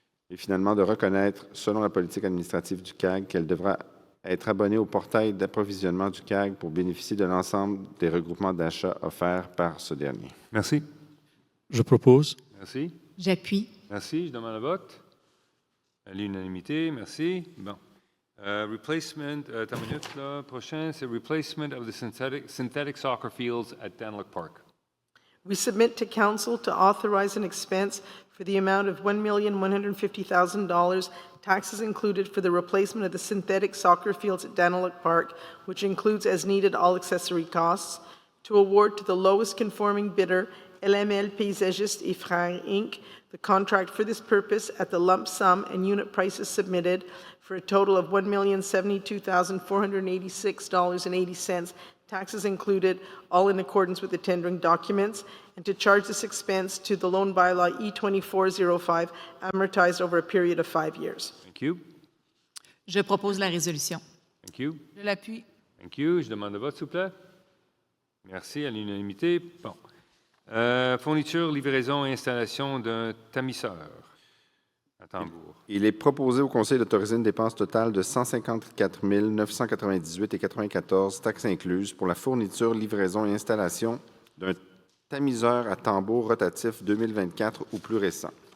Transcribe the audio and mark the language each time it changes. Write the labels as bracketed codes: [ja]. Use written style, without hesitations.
[fr] Et finalement, de reconnaître, selon la politique administrative du CAG, qu'elle devra être abonnée au portail d'approvisionnement du CAG pour bénéficier de l'ensemble des regroupements d'achats offerts par ce dernier. Merci. Je propose. Merci. J'appuie. Merci. Je demande le vote. À l'unanimité. Merci. Bon. [en] Replacement, [fr] attends une minute, là. Prochain, c'est [en] replacement of the synthetic soccer fields at Danlock Park. We submit to council to authorize an expense for the amount of $1,150,000, taxes included, for the replacement of the synthetic soccer fields at Danlock Park, which includes as needed all accessory costs, to award to the lowest conforming bidder LML Paysagiste et Frères, Inc., the contract for this purpose at the lump sum and unit prices submitted for a total of $1,072,486.80, taxes included, all in accordance with the tendering documents, and to charge this expense to the loan bylaw E2405, amortized over a period of 5 years. Thank you. [fr] Je propose la résolution. [en] Thank you. [fr] Je l'appuie. [en] Thank you. [fr] Je demande le vote, s'il vous plaît. Merci, à l'unanimité. Bon. Fourniture, livraison et installation d'un tamiseur à tambour. Il est proposé au Conseil d'autoriser une dépense totale de 154 998,94 taxes incluses pour la fourniture, livraison et installation d'un tamiseur à tambour rotatif 2024 ou plus récent.